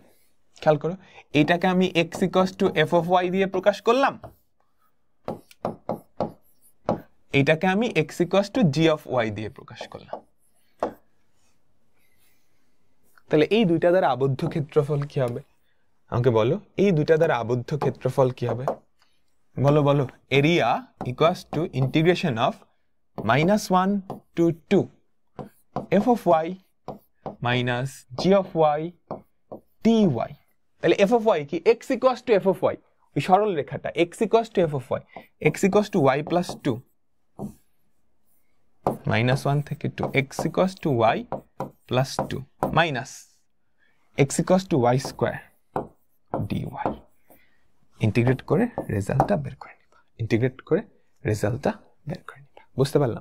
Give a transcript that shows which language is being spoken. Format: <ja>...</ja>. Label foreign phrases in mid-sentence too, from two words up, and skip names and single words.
<bn>খেয়াল করো, এটাকে আমি x = f(y) দিয়ে প্রকাশ করলাম, এটাকে আমি x = g(y) দিয়ে প্রকাশ করলাম। তাহলে এই দুইটা দ্বারা আবদ্ধ ক্ষেত্রফল কি হবে আমাকে বলো? এই দুইটা দ্বারা আবদ্ধ ক্ষেত্রফল কি হবে বলো? বলো। এরিয়া =</bn> <en>integration of -1 to</en> <bn>2 f(y) - g(y) dy। তাহলে f(y) কি? x = f(y), ওই সরল রেখাটা x = f(y), x = y + 2, -1 থেকে 2, x = y + 2 মাইনাস x = y² dy। ইন্টিগ্রেট করে রেজাল্টটা বের করে নিবা, ইন্টিগ্রেট করে রেজাল্টটা বের করে নিবা। বুঝতে পারলাম?</bn>